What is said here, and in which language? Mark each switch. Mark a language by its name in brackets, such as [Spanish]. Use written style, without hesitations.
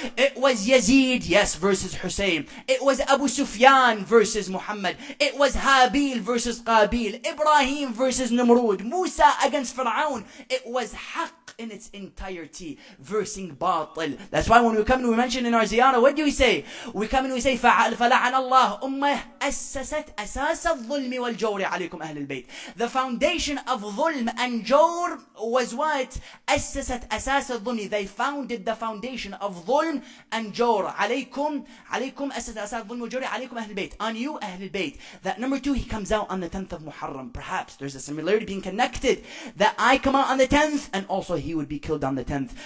[English] It was Yazid, yes, versus Hussein. It was Abu Sufyan versus Muhammad. It was Habil versus Qabil. Ibrahim versus Namrud. Musa against Fir'aun. It was Haqq in its entirety versing batil. That's why when we come and we mention in our ziyarah, what do we say? We come and we say, [Arabic] فَلَعَنَ اللَّهُ أُمَّهِ أَسَّسَتْ أَسَاسَ الظُّلْمِ وَالْجَوْرِ عَلَيْكُمْ أَهْلِ الْبَيْتِ. [English] The foundation of dhulm and jawr was what? [Arabic] أَسَّسَتْ أَسَاسَ الظُّلْمِ. [English] They founded the foundation of dhulm and jawr. [Arabic] عَلَيْكُمْ أَسَّسَتْ أَسَاسَ الظُّلْمِ وَالْجَوْرِ عَلَيْكُمْ أَهْلِ الْبَيْتِ. [English] On you, Ahl al-Bayt. That number two, he comes out on the 10th of Muharram. Perhaps there's a similarity being connected, that I come out on the 10th and also he would be killed on the 10th.